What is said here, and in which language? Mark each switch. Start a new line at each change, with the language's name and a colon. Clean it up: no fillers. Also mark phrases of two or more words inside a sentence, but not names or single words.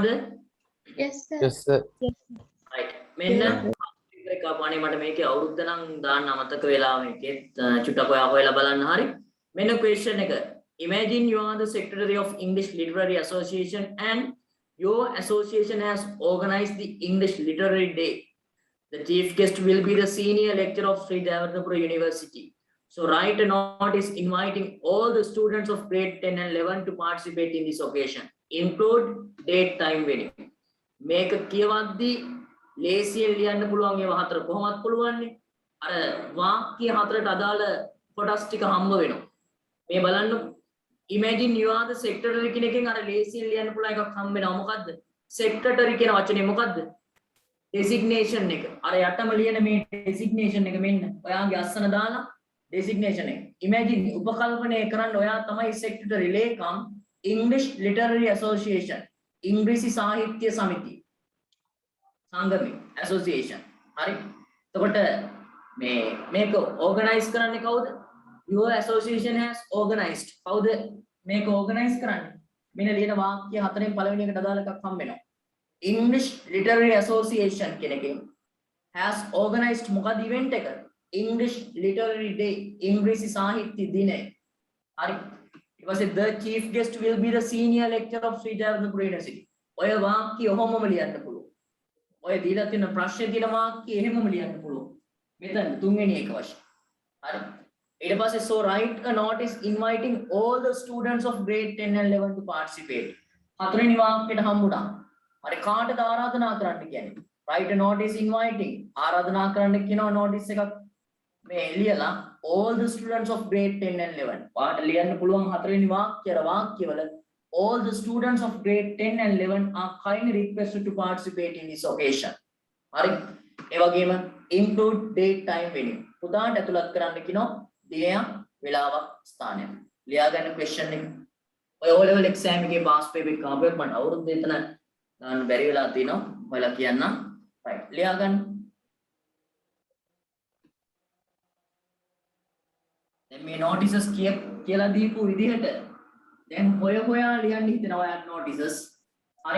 English: Yes, sir. Yes, sir. right
Sinhala: මෙන්න එක අනේ මට මේකේ අවුරුද්ද නම් දාන්න අමතක වෙලා මේකේ චුට්ටක් ඔයා හොයලා බලන්න හරි මෙන්න
English: question එක imagine you are the secretary of English Literary Association and your association has organized the English Literary Day. The chief guest will be the senior lecturer of Sri Davatapura University. So write a notice inviting all the students of grade 10 and 11 to participate in this occasion. Include date, time, venue. Make a
Sinhala: කියවද්දී ලේසියෙන් ලියන්න පුළුවන් ඒවා හතර කොහොමද පුළුවන්නේ? අර වාක්‍ය හතරට අදාළ කොටස් ටික හම්බ වෙනවා. මේ බලන්න
English: imagine you are the secretary
Sinhala: කියන එකෙන් අර ලේසියෙන් ලියන්න පුළුවන් එකක් හම්බ වෙනවා. මොකද්ද? secretary කියන වචනේ මොකද්ද? designation එක. අර යටම ලියන මේ designation එක මෙන්න ඔයාගේ අස්සන දාලා designation එක. imagine උපකල්පනය කරන්න ඔයා තමයි secretary ලේකම් English Literary Association ඉංග්‍රීසි සාහිත්‍ය සමිතිය සංගමය association හරි එතකොට මේක organize කරන්නේ කවුද
English: your association has organized
Sinhala: කවුද මේක organize කරන්නේ මෙන්න ලියන වාක්‍ය හතරෙන් පළවෙනි එකට අදාළ එකක් හම්බ වෙනවා English Literary Association කියන එකෙන්
English: has organized
Sinhala: මොකද event එක English Literary Day ඉංග්‍රීසි සාහිත්‍ය දිනය හරි ඊට පස්සේ
English: the chief guest will be the senior lecturer of Sri Davatapura University
Sinhala: ඔය වාක්‍ය ඔහොමම ලියන්න පුළුවන් ඔය දීලා තියෙන ප්‍රශ්නේ තියෙන වාක්‍ය එහෙමම ලියන්න පුළුවන් මෙතන තුන්වෙනි එක වශයෙන් හරි ඊට පස්සේ
English: so write a notice inviting all the students of grade 10 and 11 to participate.
Sinhala: හතරවෙනි වාක්‍යයට හම්බුණා. හරි කාටද ආරාධනා කරන්න කියන්නේ?
English: write a notice inviting
Sinhala: ආරාධනා කරන්න කියනවා
English: notice
Sinhala: එකක් මේ ලියලා
English: all the students of grade 10 and 11.
Sinhala: වාට ලියන්න පුළුවන් හතරවෙනි වාක්‍යවල
English: all the students of grade 10 and 11 are kindly requested to participate in this occasion.
Sinhala: හරි. ඒ වගේම
English: include date time venue.
Sinhala: පුතාට ඇතුළත් කරන්න කියනවා දිනයක් වෙලාවක් ස්ථානයක්. ලියා ගන්න question එක. ඔය
English: O level exam
Sinhala: එකේ
English: pass paper
Sinhala: එක කාපුවෙක් මට අවුරුද්ද එතන දාන්න බැරි වෙලා තිනවා. ඔයාලා කියන්න. right. ලියා ගන්න. දැන් මේ notices කියලා දීපු විදිහට දැන් හොයා ලියන්න හිතනවා ඔයාලා notices. හරි.